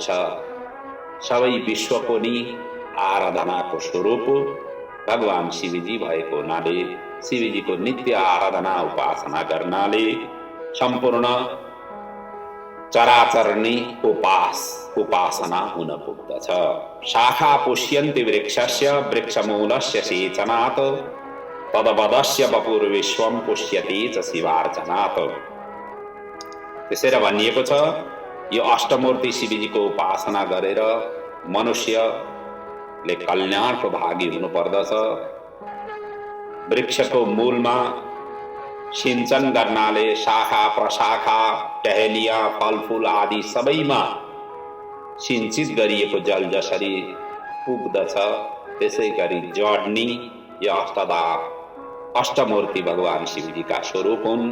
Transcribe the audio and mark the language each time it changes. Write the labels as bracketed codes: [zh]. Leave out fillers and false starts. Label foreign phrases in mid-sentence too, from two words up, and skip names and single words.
[ne] सबै विश्वको नै आराधनाको स्वरूप भगवान शिवजी भएको हुनाले शिवजीको नित्य आराधना उपासना गर्नाले सम्पूर्ण चराचर नै उपासना हुन पुग्दछ। [sa] शाखा पुष्यन्ति वृक्षस्य वृक्षमूलस्य सेचनात् तदवदस्य वपुर्विश्वं पुष्यति च शिवार्चनात्। [ne] त्यसैले भनिएको छ यो अष्टमूर्ति शिवजीको उपासना गरेर मनुष्यले कल्याणको भागी हुनुपर्दछ। वृक्षको मूलमा सिंचन गर्नाले शाखा प्रशाखा टहलिया फलफूल आदि सबैमा सिंचित गरिएको जल जसरी पुग्दछ, त्यसै गरी जड नै यो अष्टमूर्ति भगवान शिवजीका स्वरूप हुन्।